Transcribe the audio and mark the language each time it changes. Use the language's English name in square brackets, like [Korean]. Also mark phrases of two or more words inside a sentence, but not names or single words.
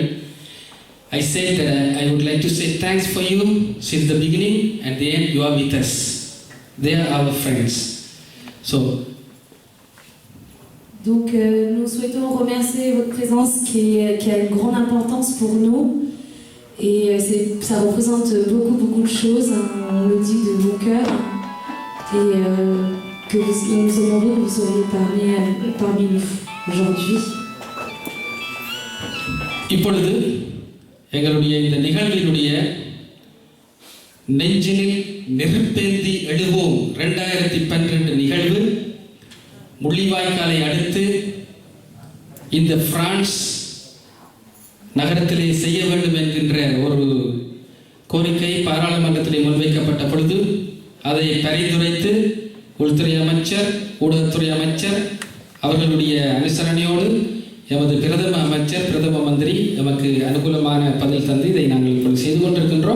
[English] I said that I would like to say thanks for you since the beginning and the end you are with us. They are our friends. So [French] donc nous souhaitons remercier votre présence qui a une grande importance pour nous et ça représente beaucoup de choses, on le dit de bon cœur et que nous sommes heureux que vous soyez parmi nous aujourd'hui. [Tamil] இப்பொழுது எங்களுடைய இந்த நிகழ்வினுடைய நெஞ்சினில் நெருப்பேந்தி எழுவோம் 2012 நிகழ்வு முள்ளிவாய்க்காலை அடுத்து இந்த பிரான்ஸ் நகரத்திலே செய்ய வேண்டும் என்கின்ற ஒரு கோரிக்கை பாராளுமன்றத்திலே முன்வைக்கப்பட்ட பொழுது அதை பரிந்துரைத்து உள்துறை அமைச்சர் ஊடகத்துறை அமைச்சர் அவர்களுடைய அனுசரணையோடு எமது பிரதம அமைச்சர் பிரதம மந்திரி எமக்கு அனுகூலமான பதில் தந்து இதை நாங்கள் இப்பொழுது செய்து கொண்டிருக்கின்றோம்.